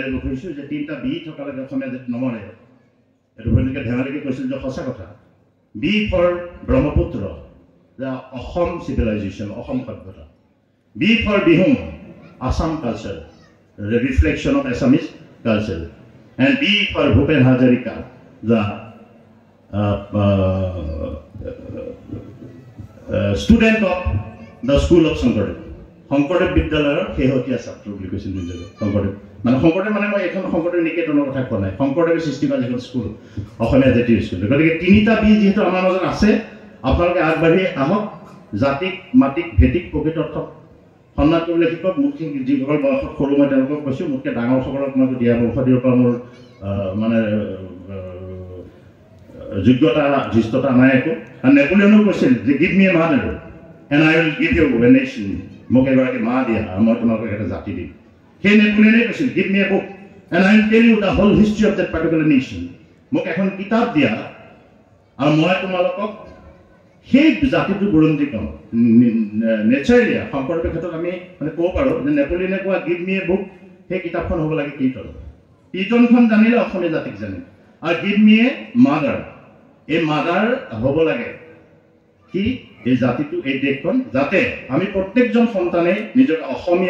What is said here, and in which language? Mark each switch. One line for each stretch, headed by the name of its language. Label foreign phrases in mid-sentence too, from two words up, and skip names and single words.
Assamese: দিব খুজিছোঁ যে 3টা বি থকালৈকে অসমীয়া যদি নমৰে এইটো ভূপেন হাজৰিকাই ধেমালিকে কৈছিল যে সঁচা কথা
English: B for Brahmaputra
Assamese: যে অসম চিভিলাইজেশ্যন অসম সভ্যতা
English: B for Bihu Assam culture reflection of Assamese culture and B for Bhupen Hazarika, the student of the school of Shangkardev.
Assamese: শংকৰদেৱ বিদ্যালয়ৰ কেহোতীয়া ছাত্ৰ বুলি কৈছিল নিজকে Shangkardev মানে Shangkardev মানে মই এখন Shangkardev নিকেতনৰ কথা কোৱা নাই Shangkardev সৃষ্টিকাৰী এখন স্কুল অসমীয়া জাতীয় স্কুল গতিকে 3টা বি যেহেতু আমাৰ মাজত আছে আপোনালোকে আগবাঢ়ি আহক জাতিক মাতিক ভেটিক প্ৰকৃত অৰ্থত সন্মান কৰিবলৈ শিকক মোতকৈ যিসকল বয়সত সৰু মই তেওঁলোকক কৈছোঁ মোতকৈ ডাঙৰসকলক মই দিয়া বংশ দিব পৰা মোৰ মানে যোগ্যতা ধৃষ্টতা নাই একো কাৰণ নেপোলিয়নেও কৈছিল যে
English: give me a mother and I will give you a nation
Assamese: মোক এগৰাকী মা দিয়া আৰু মই তোমালোকক এটা জাতি দিম সেই নেপোলিয়নে কৈছিল
English: give me a book and I will tell you the whole history of that particular nation
Assamese: মোক এখন কিতাপ দিয়া আৰু মই তোমালোকক সেই জাতিটো বুৰঞ্জী কওঁ নেচাৰেলি শংকৰদেৱৰ ক্ষেত্ৰত আমি মানে ক'ব পাৰোঁ যে নেপোলিয়নে কোৱা
English: give me a book
Assamese: সেই কিতাপখন হ'ব লাগে কীৰ্তনখন জানিলে অসমীয়া জাতিক জানিলে আৰু
English: give me a mother
Assamese: এই মাদাৰ হ'ব লাগে কি এই জাতিটো এই দেশখন যাতে আমি প্ৰত্যেকজন সন্তানে নিজকে অসমীয়া